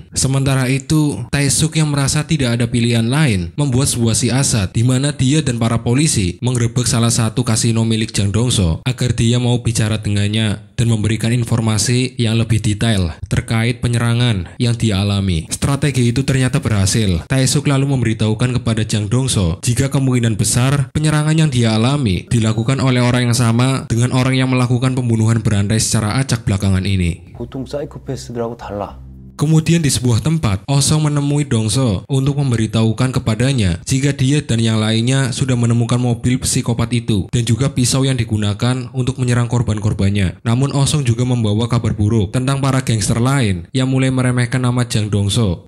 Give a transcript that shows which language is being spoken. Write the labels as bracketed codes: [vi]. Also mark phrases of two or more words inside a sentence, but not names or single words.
[id] Sementara itu, Tae-suk yang merasa tidak ada pilihan lain membuat sebuah siasat di mana dia dan para polisi menggerebek salah satu kasino milik Jang Dongso agar dia mau bicara dengannya dan memberikan informasi yang lebih detail terkait penyerangan yang dia alami. Strategi itu ternyata berhasil. Tae-suk lalu memberitahukan kepada Jang Dongso jika kemungkinan besar penyerangan yang dia alami dilakukan oleh orang yang sama dengan orang yang melakukan pembunuhan berantai secara acak belakangan ini. [ko] 보통 사이코패스들하고 달라. [id] Kemudian di sebuah tempat, Oh Song menemui Dongso untuk memberitahukan kepadanya jika dia dan yang lainnya sudah menemukan mobil psikopat itu dan juga pisau yang digunakan untuk menyerang korban-korbannya. Namun Oh Song juga membawa kabar buruk tentang para gangster lain yang mulai meremehkan nama Jang Dongso.